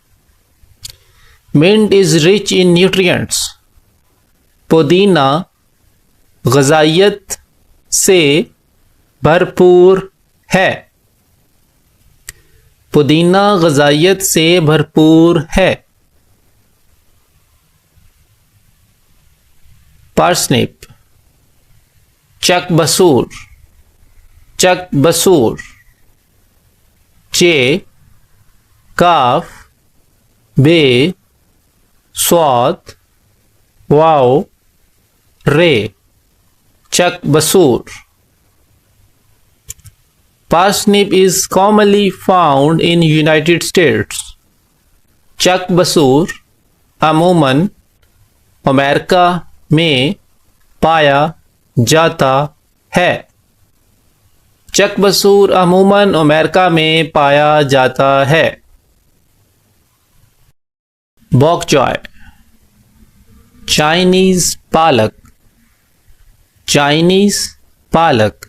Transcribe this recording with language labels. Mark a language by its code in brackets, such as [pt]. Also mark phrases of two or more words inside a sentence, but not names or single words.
[en] Mint is rich in nutrients. [ur] پودینہ غذائیت سے بھرپور ہے. پودینہ غذائیت سے بھرپور ہے. پارسنپ چک بسور چک بسور. چے کاف بے صاد واو رے چک بسور. [en] Parsnip is commonly found in United States. [ur] چک بسور عموماً امریکہ میں پایا جاتا ہے. چک بسور عموماً امریکہ میں پایا جاتا ہے. باک چوائے چائنیز پالک چائنیز پالک.